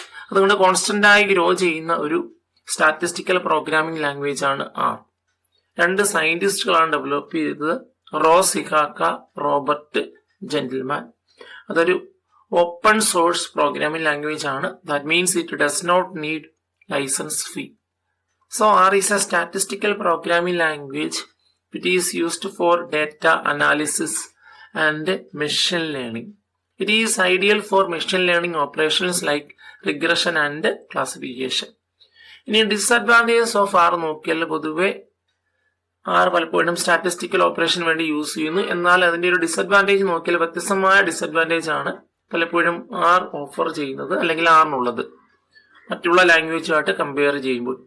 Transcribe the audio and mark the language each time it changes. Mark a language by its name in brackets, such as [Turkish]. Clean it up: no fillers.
[Malayalam] അതുകൊണ്ട് കോൺസ്റ്റന്റ് ആയി ഗ്രോ ചെയ്യുന്ന ഒരു സ്റ്റാറ്റിസ്റ്റിക്കൽ പ്രോഗ്രാമിംഗ് ലാംഗ്വേജ് ആണ് ആർ. 2 സയന്റിസ്റ്റുകളാണ് ഡെവലപ്പ് ചെയ്തത്. റോസിഹാക്ക റോബർട്ട് ജെന്റിൽമാൻ. അതൊരു ഓപ്പൺ സോഴ്സ് പ്രോഗ്രാമിംഗ് ലാംഗ്വേജ് ആണ്. [English] That means it does not need license fee. So R is a statistical programming language. It is used for data analysis and machine learning. It is ideal for machine learning operations like regression and classification. [Malayalam] ഇനി disadvantages of R നോക്കിയാൽ പൊതുവെ R പലപ്പോഴും statistical operation വേണ്ടി use ചെയ്യുന്നു. എന്നാൽ അതിന്റെ ഒരു disadvantage നോക്കിയാൽ വ്യത്യസ്തമായ ഡിസഡ്വാൻറ്റേജ് ആണ് പലപ്പോഴും ആർ ഓഫർ ചെയ്യുന്നത് അല്ലെങ്കിൽ ആറിനുള്ളത് മറ്റുള്ള ലാംഗ്വേജുമായിട്ട് കമ്പയർ ചെയ്യുമ്പോൾ.